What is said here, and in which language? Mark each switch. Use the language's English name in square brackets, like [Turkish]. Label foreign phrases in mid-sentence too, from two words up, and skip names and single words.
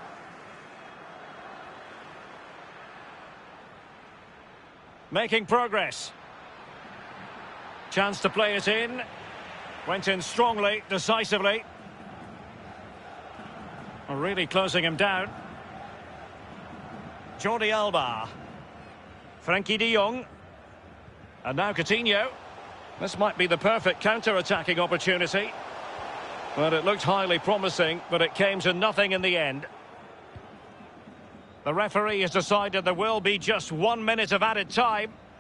[English] Making progress. Chance to play it in. Went in strongly, decisively. Really closing him down. Jordi Alba. Frenkie de Jong. And now Coutinho. This might be the perfect counter-attacking opportunity. Well, it looked highly promising, but it came to nothing in the end. The referee has decided there will be just 1 minute of added time.